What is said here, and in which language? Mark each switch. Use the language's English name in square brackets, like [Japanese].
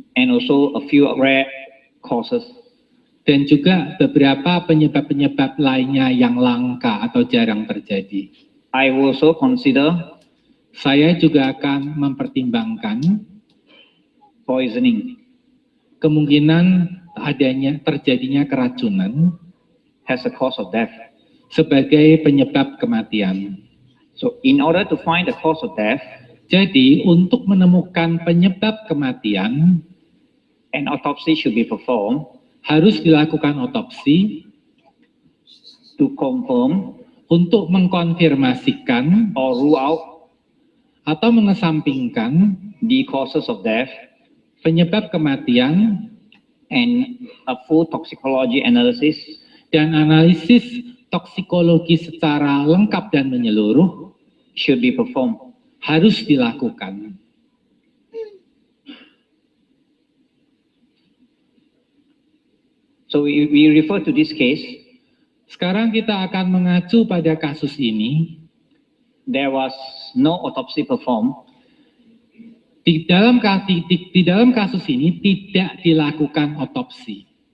[English] and also a few rare causes. [Indonesian] dan juga beberapa penyebab-penyebab lainnya yang langka atau jarang terjadi. [English] I will also consider [Indonesian] Saya juga akan mempertimbangkan [English] poisoning [Indonesian] kemungkinan terjadinya keracunan [English] as a cause of death. [Indonesian] sebagai penyebab kematian. [English] So in order to find the cause of death, [Indonesian] Jadi, untuk menemukan penyebab kematian, [English] an autopsy should be performed [Indonesian] harus dilakukan otopsi [English] to confirm [Indonesian] untuk mengkonfirmasikan [English] or rule out [Indonesian] atau mengesampingkan [English] the causes of death [Indonesian] penyebab kematian [English] and a full toxicology analysis [Indonesian] dan analisis toksikologi secara lengkap dan menyeluruh [English] should be performed. [Indonesian] harus dilakukan. [English] So we refer to this case. [Indonesian] Sekarang kita akan mengacu pada kasus ini. [English] There was no autopsy performed. [Indonesian] Di dalam kasus ini tidak dilakukan otopsi.